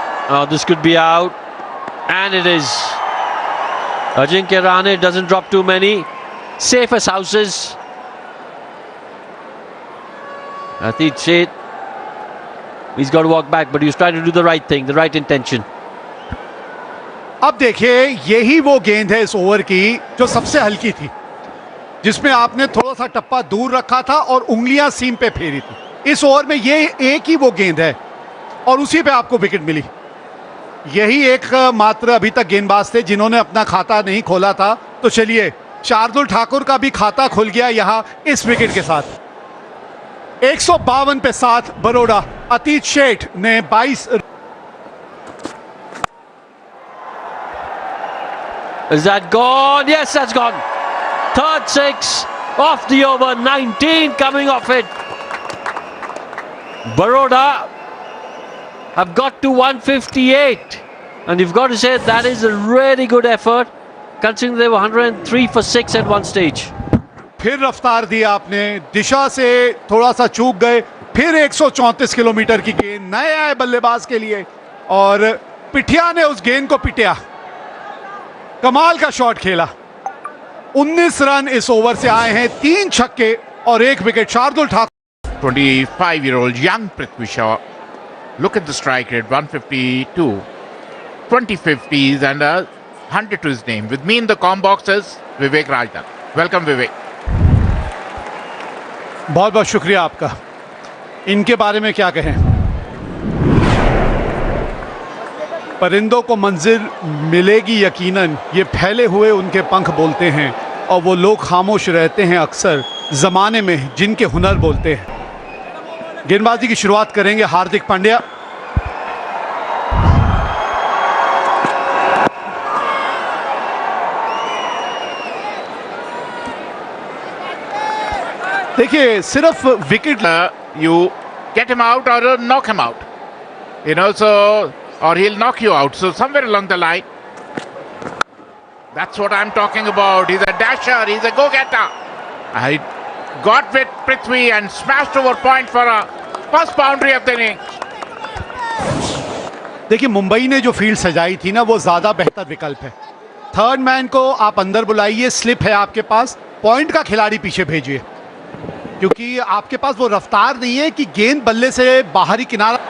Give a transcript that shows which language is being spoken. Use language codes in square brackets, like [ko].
[en] Oh, this could be out, and it is. Ajinkya Rahane doesn't drop too many. Safe as houses. Atit Sheth, he's got to walk back, but he was trying to do the right thing, the right intention. [hi] अब देखिए, यही वो गेंद है इस over की जो सबसे हल्की थी, जिसमें आपने थोड़ा सा टप्पा दूर रखा था और उंगलियां सीम पे फेरी थी। इस ओवर में ये एक ही वो गेंद है और उसी पे आपको विकेट मिली। यही एक मात्र अभी तक गेंदबाज थे जिन्होंने अपना खाता नहीं खोला था। तो चलिए, शार्दुल ठाकुर का भी खाता खुल गया यहां इस विकेट के साथ। 152 पे 7 बरोडा। अतीत शेठ ने 22। [en] Is that gone? Yes, that's gone. Third 6 off the over. 19 coming off it. Baroda have got to 158, and you've got to say that is a really good effort, considering they were 103 for 6 at one stage. [hi] फिर रफ्तार दी आपने, दिशा से थोड़ा सा चूक गए, फिर 134 kilometre की गेंद नए आए बल्लेबाज के लिए और पिठिया ने उस गेंद को पिटिया। कमाल का शॉट खेला। 19 रन इस ओवर से आए हैं, 3 छक्के और 1 wicket. Shardul Thakur [en] 25-year-old young Prithvi Shaw. Look at the strike rate, 152, 20 50s and a 100 to his name. With me in the com box is Vivek Rajdan. Welcome Vivek. [hi] बहुत बहुत शुक्रिया आपका। इनके बारे में क्या कहें, परिंदों को मंजिल मिलेगी यकीनन, ये फैले हुए उनके पंख बोलते हैं और वो लोग खामोश रहते हैं अक्सर जमाने में जिनके हुनर बोलते हैं। गेंदबाजी की शुरुआत करेंगे हार्दिक पांड्या। देखिए सिर्फ wicket [en] You get him out or knock him out. You know, so or he'll knock you out. So somewhere along the line, that's what I'm talking about. He's a dasher. He's a go-getter. I got with Prithvi and smashed over point for a first boundary of the inning. [hi] देखिए मुंबई ने जो field सजाई थी ना, वो ज्यादा बेहतर विकल्प है। थर्ड मैन को आप अंदर बुलाइए, स्लिप है आपके पास, पॉइंट का खिलाड़ी पीछे भेजिए, क्योंकि आपके पास वो रफ्तार नहीं है कि गेंद बल्ले से बाहरी किनारा।